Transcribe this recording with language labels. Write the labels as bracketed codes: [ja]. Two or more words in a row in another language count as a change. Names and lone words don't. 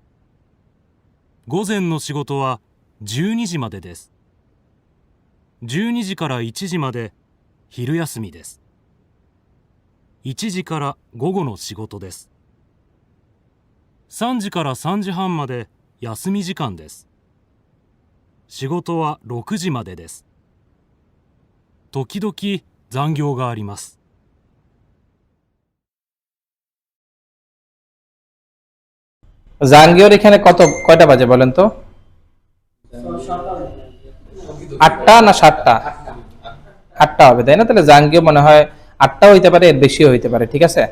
[ja] 午前の仕事は12時までです。12時から1時まで昼休みです。1時から午後の仕事です。3時から3時半まで休み時間です。仕事は6時までです。時々残業があります。 [bn] জাঙ্গিওর এখানে কয়টা বাজে বলেন তো, 8টা না 7টা? 8টা হবে তাই না? তাহলে জাঙ্গিও মনে হয় 8টা হইতে পারে, এর বেশিও হইতে পারে, ঠিক আছে।